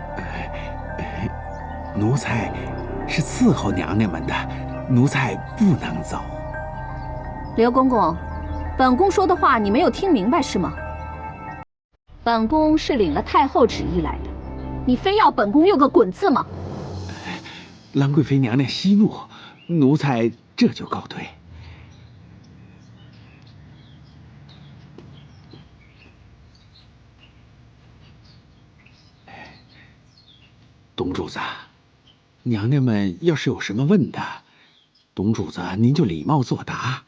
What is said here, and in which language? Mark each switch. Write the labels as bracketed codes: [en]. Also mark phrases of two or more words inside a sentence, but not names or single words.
[zh] 奴才是伺候娘娘們的，奴才不能走。劉公公，本宮說的話你沒有聽明白是嗎？本宮是領了太後旨意來的，你非要本宮用個滾字嗎？蘭貴妃娘娘息怒，奴才這就告退。董主子，娘娘們要是有什麼問的，董主子您就禮貌作答。